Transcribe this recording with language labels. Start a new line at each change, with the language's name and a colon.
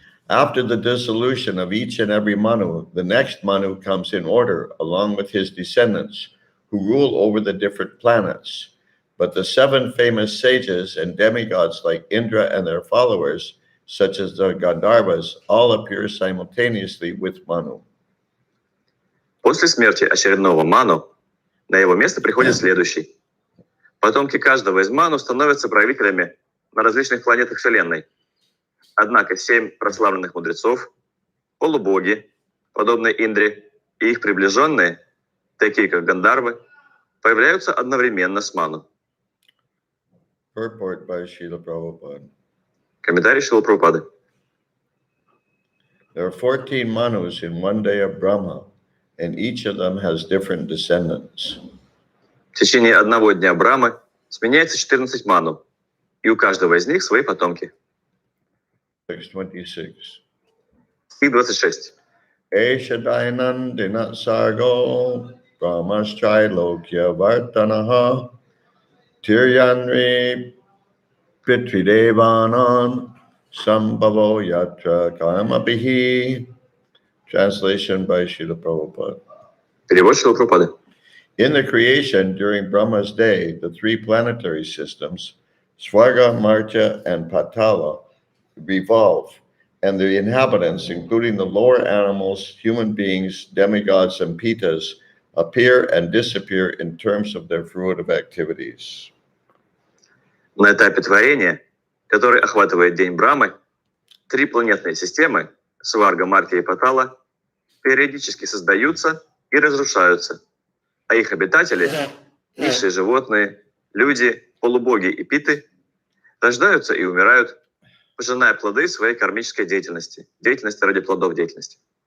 English: After the dissolution of each and every Manu, the next Manu comes in order along with his descendants, who rule over the different planets. But the 7 famous sages and demigods like Indra and their followers, such as the Gandharvas, all appear simultaneously with Manu.
Russian: После смерти очередного ману на его место приходит следующий. Потомки каждого из ману становятся правителями на различных планетах Вселенной. Однако 7 прославленных мудрецов, полубоги, подобные Индре, и их приближенные, такие как Гандharвы, появляются одновременно с ману.
English: Purport by Srila Prabhupada.
Russian: Комментарий Шрилы Прабхупады.
English: There are 14 Manus in one day of Brahma, and each of them has different descendants.
Russian: В течение одного дня Брахмы сменяется 14 ману, и у каждого из них свои потомки.
English: Text 26.
Russian: Стих 26.
Sanskrit: Esha Dainandina Sargo Brahmaschai Lokya Vartanaha Tiryanri Pitridevanan Sambhavo Yatra Karmabihi.
English: Translation by Srila Prabhupada.
Russian: Перевод Шрилы Прабхупады.
English: In the creation during Brahma's day, the 3 planetary systems, Swarga, Martya, and Patala, revolve, and the inhabitants, including the lower animals, human beings, demigods, and pitas, appear and disappear in terms of their fruitive activities.
Russian: На этапе творения, который охватывает день Брамы, 3 планетные системы — Сварга, Марти и Патала — периодически создаются и разрушаются, а их обитатели — низшие животные, люди, полубоги и питы — рождаются и умирают, пожиная плоды своей кармической деятельности ради плодов деятельности.